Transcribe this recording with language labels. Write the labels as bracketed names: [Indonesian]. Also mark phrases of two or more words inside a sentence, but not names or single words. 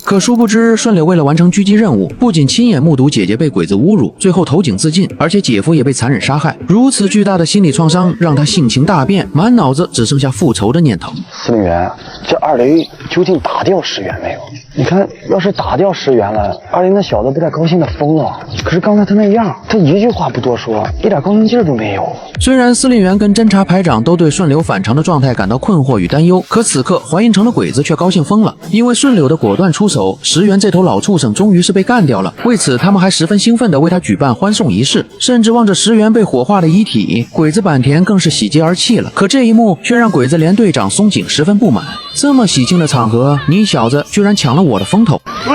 [Chinese] 可殊不知，順柳為了完成狙擊任務，不僅親眼目睹姐姐被鬼子侮辱，最後投井自盡，而且姐夫也被殘忍殺害。如此巨大的心理創傷，讓他性情大變，滿腦子只剩下復仇的念頭。司令员，這二雷究竟打掉石原沒有？你看，要是打掉石原了，二雷那小子不得高興的瘋了？可是剛才他那樣，他一句話不多說，一點高興勁兒都沒有。雖然司令員跟偵察排長都對順柳反常的狀態感到困惑與擔憂，可此刻淮陰城的鬼子卻高興瘋了，因為順柳的果斷出手，石原這頭老畜生終於是被幹掉了。為此，他們還十分興奮地為他舉辦歡送儀式，甚至望着石原被火化的遺體，鬼子坂田更是喜極而泣了。可這一幕卻讓鬼子連隊長松井十分不滿，這麼喜慶的場合，你小子居然搶了我的風頭！